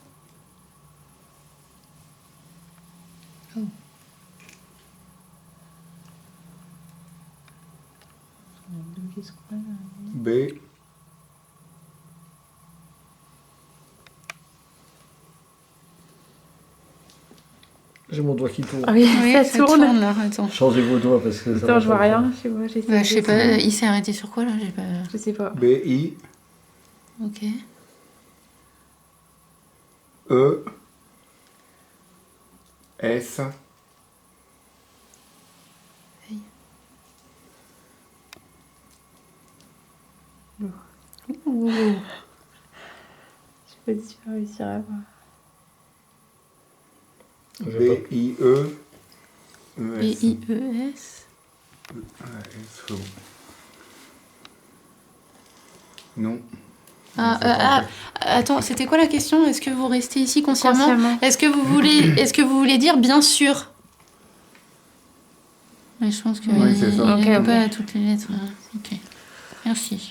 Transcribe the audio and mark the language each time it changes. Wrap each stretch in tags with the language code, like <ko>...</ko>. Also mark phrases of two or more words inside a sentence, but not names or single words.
<fr>B. J'ai mon doigt qui tourne. Ah oui, Oui, ça tourne. là. Attends. Changez vos doigts parce que ça Attends, va je pas vois le rien. faire. Je sais pas, j'essaie Bah, de je sais pas, descendre. il s'est arrêté sur quoi là? J'ai pas. Je sais pas. B. I. Ok. E. S. Ouh. Je sais pas si je vais réussir à voir. B. I. E. E. S. B-I-E-S. S. O. Non. Ah, attends, c'était quoi la question? Est-ce que vous restez ici consciemment? Consciemment. Est-ce que vous voulez dire bien sûr? Mais je pense que Oui, c'est ça. il Ok, avait ok. pas toutes les lettres. Ok. Merci.</fr>